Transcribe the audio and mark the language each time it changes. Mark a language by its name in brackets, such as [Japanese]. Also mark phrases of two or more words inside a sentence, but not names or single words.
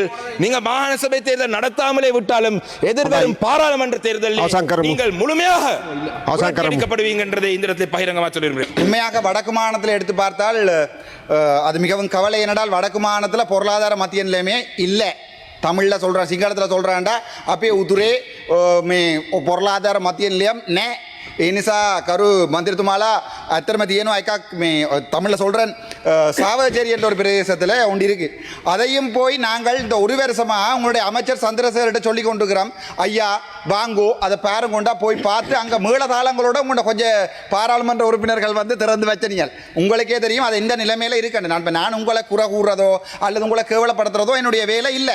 [Tamil] நீங்கள் மாகாண சபை தேர்தல் நடத்தாமலே விட்டாலும் எதிர்வரும் பாராளுமன்ற தேர்தலில் நீங்கள் முழுமையாக புறக்கணிக்கப்படுவீங்க என்றதை இந்த இடத்தில் பகிரங்கமாக சொல்லியிருக்கிறேன். உண்மையாக வடக்கு மாகாணத்தில் எடுத்து பார்த்தால் அது மிகவும் கவலை. என்னடால் வடக்கு மாகாணத்தில் பொருளாதார மத்திய நிலையமே இல்லை. தமிழில் சொல்கிறேன், சிங்களத்தில் சொல்கிறான்டா [Sinhala] අපේ උතුරේ මේ [Tamil] பொருளாதார மத்திய நிலையம் நே. [Sinhala] ඒ නිසා කරු මන්ත්‍රීතුමාලා ඇත්තටම තියෙනවා එකක් මේ [Tamil] தமிழில் சொல்கிறேன், சாவகச்சேரி என்ற ஒரு பிரதேசத்தில் ஒன்று இருக்கு. அதையும் போய் நாங்கள் இந்த 1 வருஷமாக உங்களுடைய அமைச்சர் சந்திரசேகர்கிட்ட சொல்லி கொண்டிருக்கிறோம், ஐயா வாங்கோ அதை பேரம் கொண்டா போய் பார்த்து அங்கே மேளதாளங்களோட உங்களோட கொஞ்சம் பாராளுமன்ற உறுப்பினர்கள் வந்து திறந்து வச்சனீங்கள். உங்களுக்கே தெரியும் அது எந்த நிலைமையில் இருக்குன்னு. நான் உங்களை குறை கூறுறதோ அல்லது உங்களை கேவலப்படுத்துறதோ என்னுடைய வேலை இல்லை.